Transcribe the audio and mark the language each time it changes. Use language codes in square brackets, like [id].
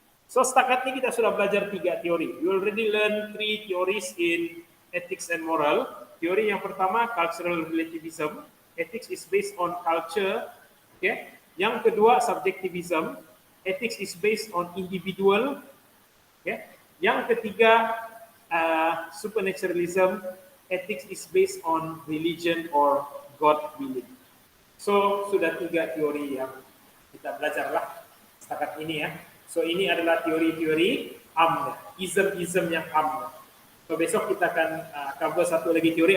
[ms] So setakat ini kita sudah belajar 3 teori. [en] You already learn 3 theories in ethics and moral. [ms] Teori yang pertama, [en] cultural relativism. Ethics is based on culture. Okay. [ms] Yang kedua, [en] subjectivism. Ethics is based on individual. Okay. [ms] Yang ketiga, supernaturalism. [en] Ethics is based on religion or God willing. [ms] So sudah 3 teori yang kita belajar lah setakat ini ya. So ini adalah teori-teori ism yang So besok kita akan cover satu lagi teori.